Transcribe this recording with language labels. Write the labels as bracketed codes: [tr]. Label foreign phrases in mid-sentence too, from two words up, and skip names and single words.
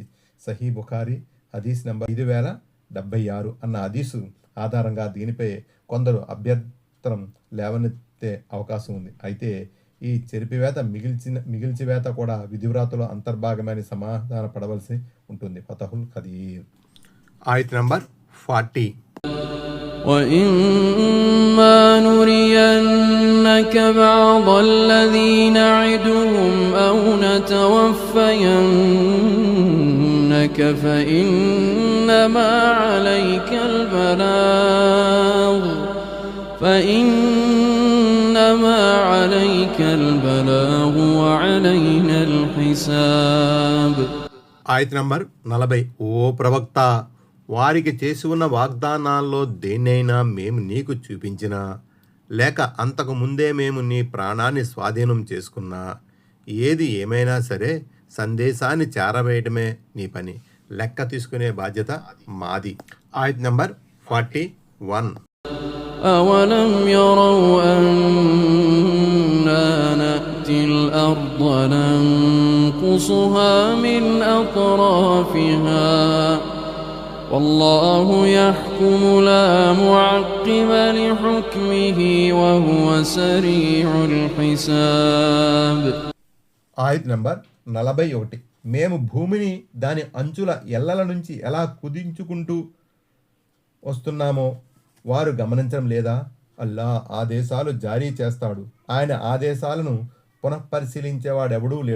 [te] సహీ బుఖారీ హదీస్ నంబర్ 5076 అన్న హదీసు ఆధారంగా దీనిపై కొందరు అభ్యంతరం లేవనెత్తే అవకాశం ఉంది. అయితే ఈ చెరిపివేత మిగిల్చివేత కూడా విధివ్రాతలో అంతర్భాగమైన సమాధాన పడవలసి ఉంటుంది. ఫతహుల్ ఖదీర్ ఆయత్ నంబర్ 40. [ar] وَإِمَّا نُرِيَنَّكَ بَعْضَ الَّذِي نَعِدُهُمْ أَوْ نَتَوَفَّيَنَّكَ فَإِنَّمَا عَلَيْكَ الْبَلَاغُ وَعَلَيْنَا الْحِسَابُ. [te] ఆయత్ నంబర్ 40. ఓ ప్రవక్త, వారికి చేసి ఉన్న వాగ్దానాల్లో దేన్నైనా మేము నీకు చూపించినా, లేక అంతకు ముందే మేము నీ ప్రాణాన్ని స్వాధీనం చేసుకున్నా, ఏది ఏమైనా సరే సందేశాన్ని చేరవేయటమే నీ పని. లెక్క తీసుకునే బాధ్యత మాది. ఆయత్ నంబర్ 41. [ar] أَوَلَمْ يَرَوْا أَنَّا نَأْتِي الْأَرْضَ نَنقُصُهَا مِنْ أَطْرَافِهَا وَاللَّهُ يَحْكُمُ لَا مُعَقِّبَ لِحُكْمِهِ وَهُوَ سَرِيعُ الْحِسَابِ. [te] ఆయత్ నంబర్ 41. మేము భూమిని దాని అంచుల ఎల్లల నుంచి ఎలా కుదించుకుంటూ వస్తున్నామో వారు గమనించడం లేదా? అల్లా ఆదేశాలు జారీ చేస్తాడు, ఆయన ఆదేశాలను పునఃపరిశీలించేవాడెవడూ లేడు.